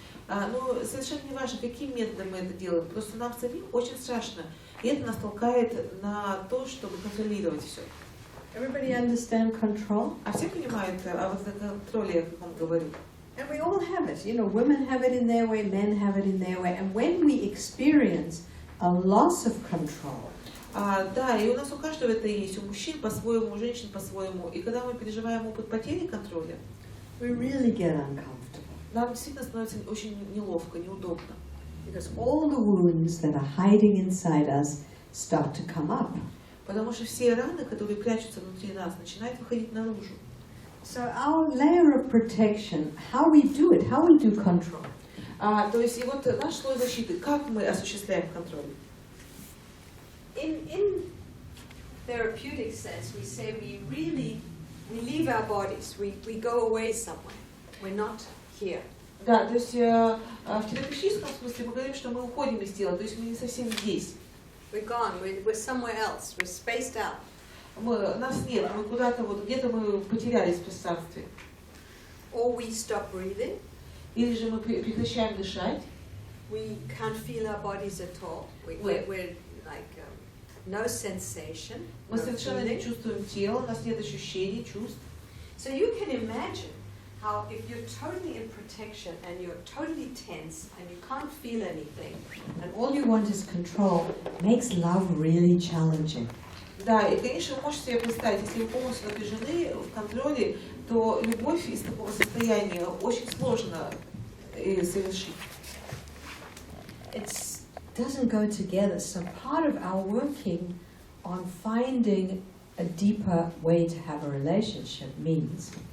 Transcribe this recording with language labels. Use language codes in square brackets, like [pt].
[ru] Но совершенно не важно, каким методом мы это делаем, просто нам самим очень страшно, и это нас толкает на то, чтобы контролировать все. [en] Everybody understand control? [ru] А все понимают о контроле, о каком говорю? [en] And we all have it. You know, women have it in their way, men have it in their way. And when we experience a loss of control, [ru] Да, и у нас у каждого это есть, у мужчин по-своему, у женщин по-своему. И когда мы переживаем опыт потери контроля, [en] we really get uncomfortable. [ru] нам действительно становится очень неловко, неудобно. [en] Because all the wounds that are hiding inside us start to come up. [ru] Потому что все раны, которые прячутся внутри нас, начинают выходить наружу. [en] So our layer of protection, how we do it, how we do control. [ru] То есть и вот наш слой защиты, как мы осуществляем контроль? [en] In therapeutic sense, we say we leave our bodies, we go away somewhere. We're not here. [ru] Да, то есть в терапевтическом смысле мы говорим, что мы уходим из тела, то есть мы не совсем здесь. [en] We're gone, we're somewhere else, we're spaced out. [ru] Нас нет, мы куда-то вот, где-то мы потерялись в пространстве. [en] Or we stop breathing. [ru] Или же мы прекращаем дышать. [en] We can't feel our bodies at all. We're like no sensation. [ru] Мы совершенно не чувствуем тело, у нас нет ощущений, чувств. [en] So you can imagine how if you're totally in protection and you're totally tense and you can't feel anything and all you want is control, makes love really challenging. [ru] Да, и, конечно, вы можете себе представить, если вы полностью напряжены в контроле, то любовь из такого состояния очень сложно совершить. [en] It doesn't go together. So part of our working on finding a deeper way to have a relationship means